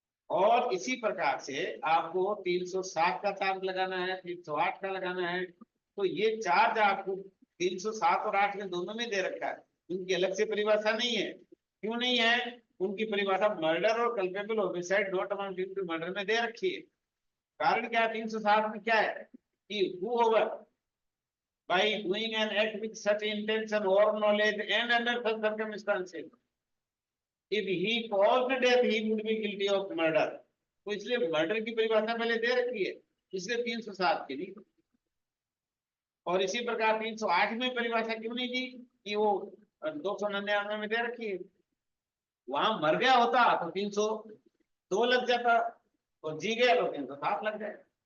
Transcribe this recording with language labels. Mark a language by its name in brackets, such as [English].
[Hindi] और इसी प्रकार से आपको 307 का चार्ज लगाना है, 308 का लगाना है। तो ये चार्ज आपको 307 और 8 में दोनों में दे रखा है, उनकी अलग से परिभाषा नहीं है। क्यों नहीं है? उनकी परिभाषा मर्डर और culpable homicide not amounting to murder में दे रखी है। कारण क्या है 307 में क्या है कि [English] whoever by doing an act with such intention or knowledge and under such circumstances if he caused death he would be guilty of murder। [Hindi] तो इसलिए मर्डर की परिभाषा पहले दे रखी है, इसलिए 307 की नहीं। और इसी प्रकार 308 में परिभाषा क्यों नहीं दी कि वो 299 में दे रखी है। वहां मर गया होता तो 302 लग जाता, और जी गया तो 307 लग जाएगा।